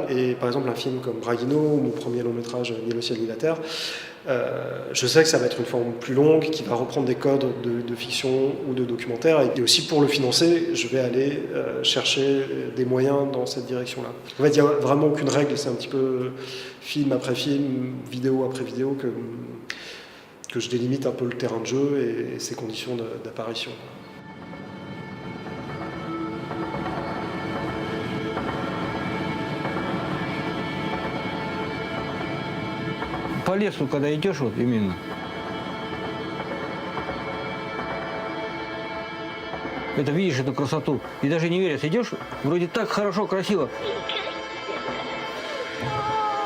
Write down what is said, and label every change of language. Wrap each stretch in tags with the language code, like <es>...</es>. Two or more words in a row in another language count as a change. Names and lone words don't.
<fr>Et par exemple, un film comme Braguino, ou mon premier long métrage Ni le ciel ni la terre, je sais que ça va être une forme plus longue, qui va reprendre des codes de fiction ou de documentaire. Et aussi pour le financer, je vais aller chercher des moyens dans cette direction-là. En fait, il n'y a vraiment aucune règle, c'est un petit peu film après film, vidéo après vidéo, que je délimite un peu le terrain de jeu et ses conditions d'apparition.</fr> <ru>По лесу, когда идешь, вот именно, это видишь эту красоту, и даже не веришь, идешь, вроде так хорошо, красиво.</ru>